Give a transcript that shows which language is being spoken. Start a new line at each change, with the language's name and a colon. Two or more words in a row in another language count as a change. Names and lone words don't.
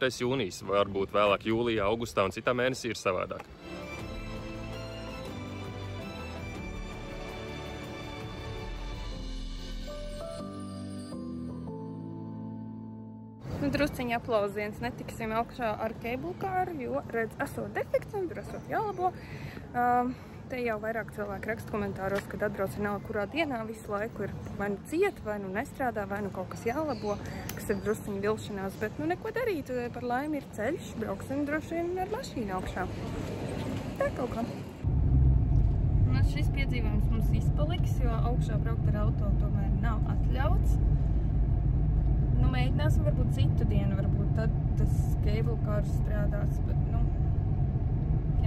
Latvian: jūnijas, varbūt vēlāk jūlijā, augustā un citā mēnesī ir savādāk. Drusciņi aplauziens, netiksim augšā ar
English: cable car,
Latvian: jo, redz, esot defekts un tur esot jālabo. Te jau vairāk cilvēki raksta komentāros, kad atbrauc vienalga kurā dienā visu laiku ir vai nu cieta, vai nu nestrādā, vai nu kaut kas jālabo, kas ir drusciņi vilšanās, bet nu neko darīt, par laimi ir ceļš, brauksim droši vien ar mašīnu augšā. Tā kaut kā. Un šis piedzīvojums mums izpaliks, jo augšā braukt ar auto tomēr nav atļauts. Nu, mēģināsim varbūt citu dienu, varbūt tad tas
English: cable car
Latvian: strādās, bet, nu, jā.